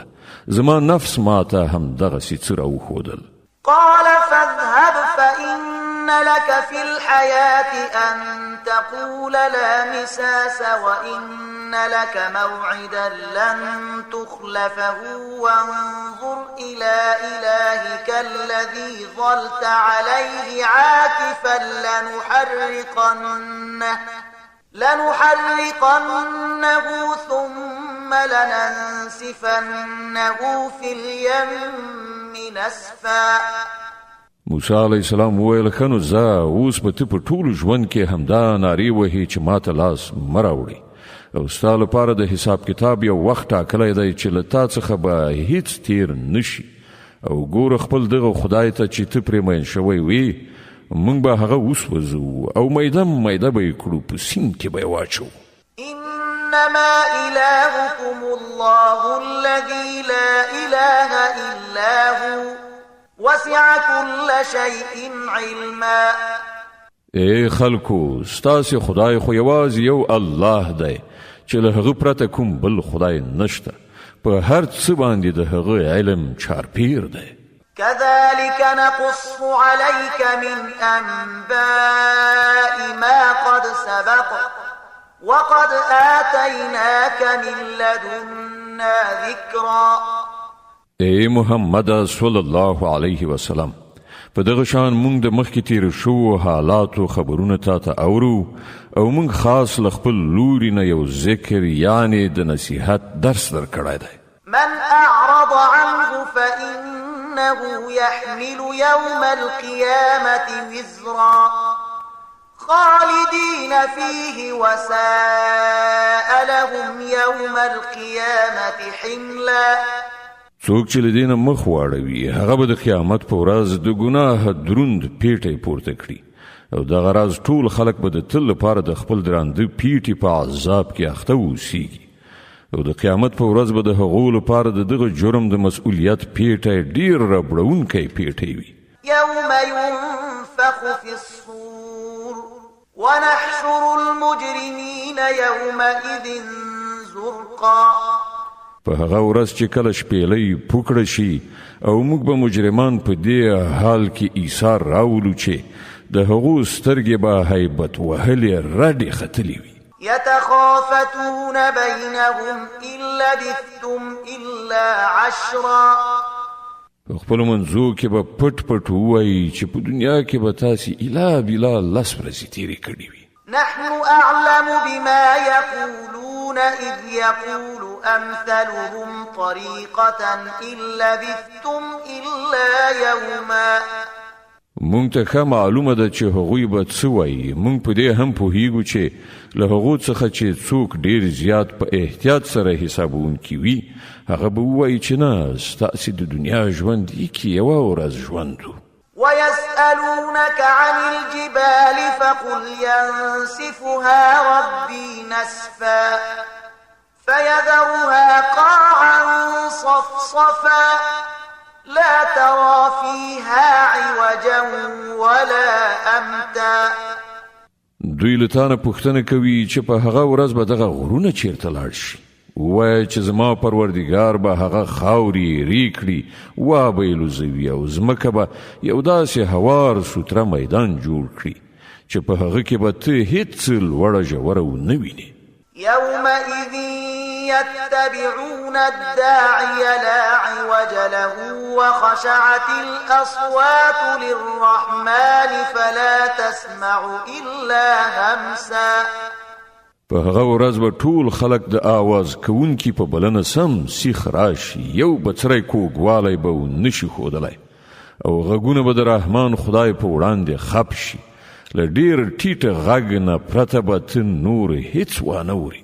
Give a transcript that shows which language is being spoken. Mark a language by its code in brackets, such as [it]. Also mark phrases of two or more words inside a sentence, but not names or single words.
[ps] زما نفس ما ته همدغسې څه راوښودل. [ar] قال فاذهب فإن لك في الحياة أن تقول لا مساس وإن لك موعدا لن تخلفه وانظر إلى إلهك الذي ظلت عليه عاكفا لنحرقنه ثم لننسفنه في اليم نسفا. [ps] موسی [ar] علیه السلام [ps] وویل ښه نو ځه اوس به ته په ټول ژوند کې همدا نارې وهې چې ما ته لاس مه راوړې او ستا لپاره د حساب کتاب یو وخت ټاکلی دی چې له تا څخه به هیڅ تیر نشي او ګوره خپل دغه خدای ته چې ته پرې مین شوی وې موږ به هغه وسوځو او میده میده به یې کړو په سیند کې به یې واچو. [ar] إنما إلهكم الله الذي لا إله إلا هو وسع كل شيء علما. [ps] ای خلکو ستاسې خدای خو یوازې یو الله دی چې له هغه پرته کوم بل خدای نشته په هر څه باندې د هغه علم چارپیر دی. [ar] كذلك نقص عليك من أنباء ما قد سبق وقد آتيناك من لدنا ذكرا. [ps] ای محمد [ar] صلی الله علیه وسلم [ps] په دغه شان مونږ د مخکې تیر شو حالاتو خبرونه تا ته اورو او مونږ خاص له خپل لوري نه یو ذکر یعنی د نصیحت درس درکړی دی. [ar] من أعرض عنه فإنه يحمل يوم القيامة وزرا خالدين فيه وساء لهم يوم القيامة حملا. [ps] څوک چې له دې نه مخ واړوي هغه به د قیامت په ورځ د ګناه دروند پیټی پورته کړي او دغه راز ټول خلک به د تل لپاره د خپل درانده پیټي په عذاب کې اخته اوسیږي او د قیامت په ورځ به د هغو لپاره د دغه جرم د مسؤلیت پیټی ډیر ربړونکی پیټی وي. [ar] يوم ينفخ في الصور ونحشر المجرمين يومئذ زرقا. [ps] په هغه ورځ چې کله شپېلۍ پوکړه شي او موږ به مجرمان په دې حال کې ایثار راولو چې د هغو سترګې به هیبت وهلې رډې ختلې وي. [ar] يتخافتون بينهم إن لبثتم إلا عشرا. [ps] خپل منځو کې به پټ پټ ووایي چې په دنیا کې به تاسې الا بلا لس ورځې تېرې کړې وي. [ar] نحن أعلم بما يقولون إذ يقول أمثلهم طريقة إن لبثتم إلا يوما. [ps] مونږ ته ښه معلومه ده چې هغوی به څه وایي. مونږ په دې هم پوهیږو چې له هغو څخه چې څوک ډیر زیات په احتیاط سره حسابونکي وي هغه به ووایي چې نه ستاسې د دنیا ژوند یې کې یوه ورځ ژوند و. [ar] ويسألونك عن الجبال فقل ينسفها ربي نسفا فيذرها قاعا صفصفا لا ترى فيها عوجا ولا أمتا. [ps] دوی له تانه پوښتنه کوي چې په هغه ورځ به دغه غرونه چیرته لاړ شي. وای چې زما پروردګار به هغه خاوري ریکړي وا به لوزوي او زمکه به یو داسې هوار سوتره میدان جوړ کړي چې په هغه کې به ته هیڅ لوړه ژوره ونه وینې. [ar] يومئذ يتبعون الداعي لا عوج له وخشعت الأصوات للرحمن فلا تسمع إلا همسا. [ps] په هغه ورځ به ټول خلک د آواز کوونکي په بلنه سم سیخ راشي یو بڅری کوږوالی به ونشي ښودلی او غږونه به د رحمان خدای په وړاندې خپ شي له ډېر ټیټه غږ نه پرته به ته نور هیڅ وانه وري.